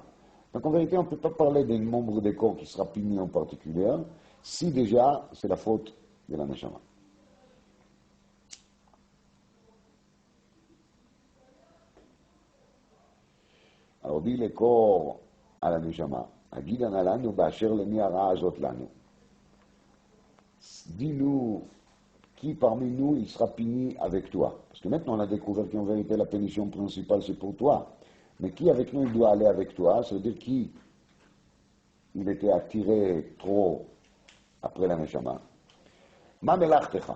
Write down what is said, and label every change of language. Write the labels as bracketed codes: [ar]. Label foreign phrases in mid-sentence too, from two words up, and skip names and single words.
[fr] Donc en vérité, on ne peut pas parler d'un membre des corps qui sera puni en particulier, si déjà c'est la faute de la Neshama. Alors dit le corps à la Neshama, [he] הגידה נא לנו באשר למי הרעה הזאת לנו. [fr] Dis-nous qui parmi nous il sera puni avec toi? Parce que maintenant on a découvert qu'en vérité la punition principale c'est pour toi. Mais qui avec nous il doit aller avec toi? Ça veut dire qui il était attiré trop après la Neshama. [he] מה מלאכתך.